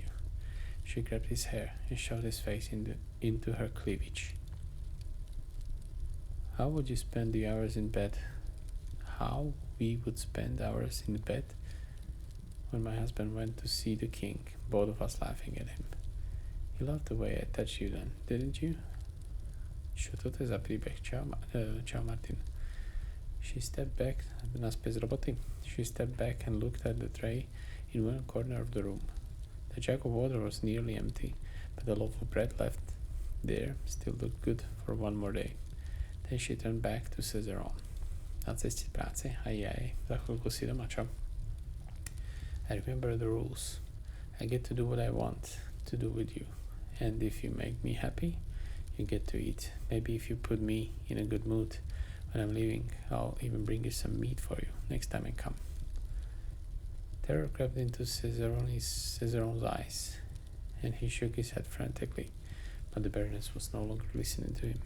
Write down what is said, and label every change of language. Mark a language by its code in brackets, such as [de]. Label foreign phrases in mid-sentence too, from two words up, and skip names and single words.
[en] She grabbed his hair and shoved his face into her cleavage. How would you spend the hours in bed? How we would spend hours in bed when my husband went to see the king, both of us laughing at him. You loved the way I touched you then, didn't you? [sk] Čo toto je za príbeh? Čau Martin. [en] She stepped back and looked at the tray in one corner of the room. The jug of water was nearly empty, but the loaf of bread left there still looked good for one more day. Then she turned back to Cesaron. [sk] "Na ceste z práce? Aj, za chvíľku si doma, čo?" [en] "I remember the rules. I get to do what I want to do with you. And if you make me happy, you get to eat. Maybe if you put me in a good mood when I'm leaving, I'll even bring you some meat for you next time I come." Terror crept into Cesaron's eyes, and he shook his head frantically, but the Baroness was no longer listening to him.